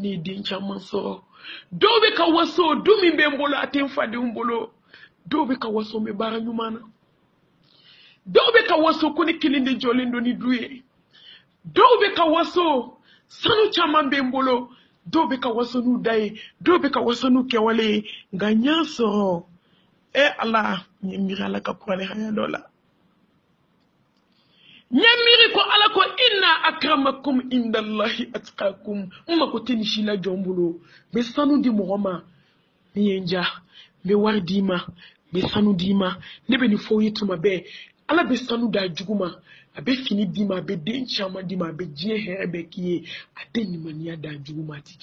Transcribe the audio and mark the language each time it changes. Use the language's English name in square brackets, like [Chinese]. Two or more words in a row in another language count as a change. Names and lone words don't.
[Bambara] ye den caman sɔrɔ dɔw bɛ ka waso du min bɛ n bolo a tɛ n fadenw bolo dɔw bɛ ka waso n bɛ baara ɲuman na dɔw bɛ ka waso ko ne kelen de jɔlen don ni du ye dɔw bɛ ka waso sanu caman bɛ n bolo dɔw bɛ ka waso n'u da ye dɔw bɛ ka waso n'u kɛwale ye nka n y'a sɔrɔ ala n ye miiri ala ka kuranɛ haya dɔ la n ye miiri ko ala ko [Arabic] إن أكرمكم عند الله أتقاكم [Bambara] n mako tɛ nin si la jɔn bolo n bɛ sanu di mɔgɔ ma min ye n ja n bɛ wari d'i ma n bɛ sanu d'i ma ne bɛ nin fɔ ye tuma bɛɛ ala bɛ sanu d'a jugu ma a bɛ fini d'i ma a bɛ den caman d'i ma a bɛ diɲɛ hɛrɛ bɛɛ k'i ye a tɛ limaniya d'a jugu ma a ti